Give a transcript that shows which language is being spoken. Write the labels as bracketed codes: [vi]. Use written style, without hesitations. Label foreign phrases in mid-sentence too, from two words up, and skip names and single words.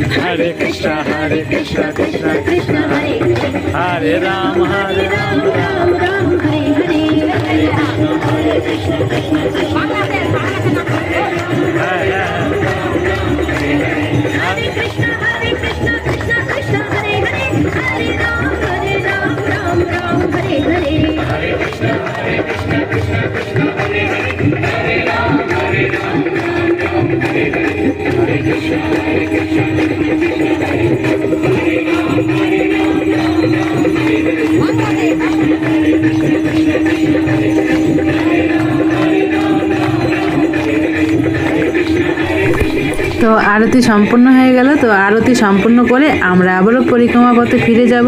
[sa] Hare Krishna Krishna Krishna Hare Hare Ram Ram Ram Hare Hare Hare Krishna Krishna Krishna Hare Krishna Krishna Krishna Hare Hare Hare Ram Ram Ram Hare Hare Hare Krishna Krishna Krishna Hare Hare Hare Ram Ram Ram Hare Hare Hare Krishna Krishna [bn] তো আরতি সম্পূর্ণ হয়ে গেল। তো আরতি সম্পূর্ণ করে আমরা আবারও পরিক্রমা পথে ফিরে যাব।